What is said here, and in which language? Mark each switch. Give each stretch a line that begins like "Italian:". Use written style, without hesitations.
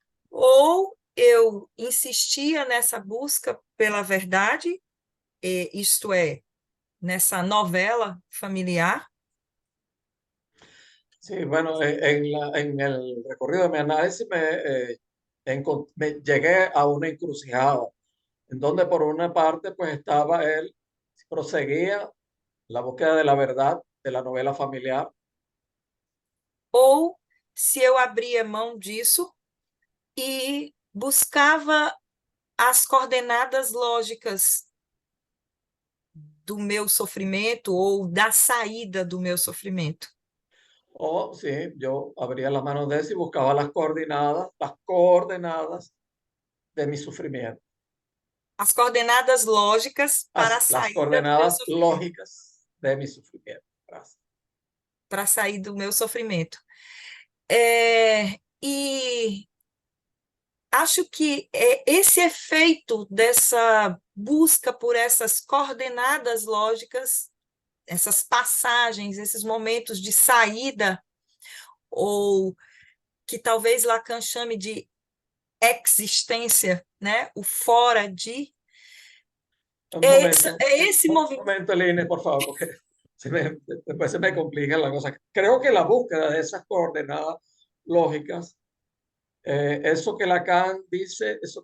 Portuguese: Ou eu insistia nessa busca pela verdade, isto é, nessa novela familiar.
Spanish: Sí, bueno, en el recorrido de mi análisis me llegué a una encrucijada, en donde por una parte pues estaba él, proseguía la búsqueda de la verdad de la novela familiar.
Portuguese: Ou se eu abria mão disso e buscava as coordenadas lógicas do meu sofrimento ou da saída do meu sofrimento.
Spanish: O sí, yo abría las manos de eso y buscaba las coordenadas de mi sufrimiento.
Portuguese: As coordenadas lógicas para a
Spanish: Las
Portuguese: saída
Spanish: coordenadas
Portuguese: do meu sofrimento.
Spanish: lógicas de mi sufrimiento. Gracias.
Portuguese: Para sair do meu sofrimento. E acho que esse efeito dessa busca por essas coordenadas lógicas, essas passagens, esses momentos de saída, ou que talvez Lacan chame de existência, né? O fora de... esse movimento.
Spanish: Un momento, Eline, por favor, porque después se me complica la cosa. Creo que la búsqueda de esas coordenadas lógicas, eso que Lacan dice,